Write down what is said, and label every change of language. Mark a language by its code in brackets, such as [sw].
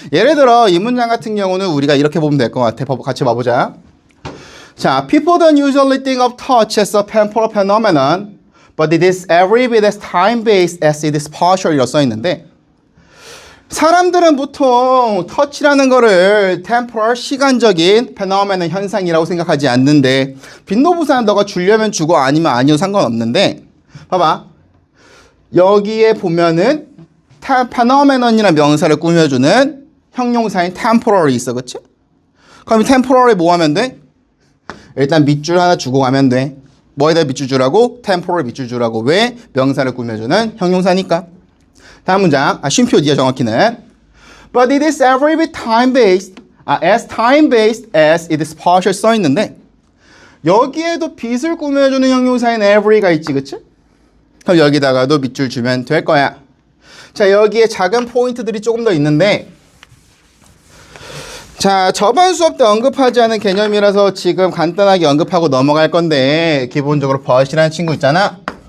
[ko] 예를 들어 이 문장 같은 경우는 우리가 이렇게 보면 될 것 같아. 같이 봐보자. [en] 자, people don't usually think of touch as a temporal phenomenon, but it is every bit as time-based as it is partial 이라고 써있는데, [ko] 사람들은 보통 터치라는 거를 temporal, 시간적인 phenomenon, 현상이라고 생각하지 않는데, 빈도부사는 너가 주려면 주고 아니면 아니어도 상관없는데, 봐봐. 여기에 보면은 phenomenon이라는 명사를 꾸며주는 형용사인 temporal이 있어, 그치? 그럼 이 temporal에 뭐 하면 돼? 일단 밑줄 하나 주고 가면 돼. 뭐에다 밑줄 주라고? temporal 밑줄 주라고. 왜? 명사를 꾸며주는 형용사니까. 다음 문장. 쉼표 뒤에 정확히는 [en] But it is every bit time-based, as time-based as it is partial [ko] 써 있는데, 여기에도 bit을 꾸며주는 형용사인 every가 있지, 그치? 그럼 여기다가도 밑줄 주면 될 거야. 자, 여기에 작은 포인트들이 조금 더 있는데, 자, 저번 수업 때 언급하지 않은 개념이라서 지금 간단하게 언급하고 넘어갈 건데, 기본적으로 but이라는 친구 있잖아.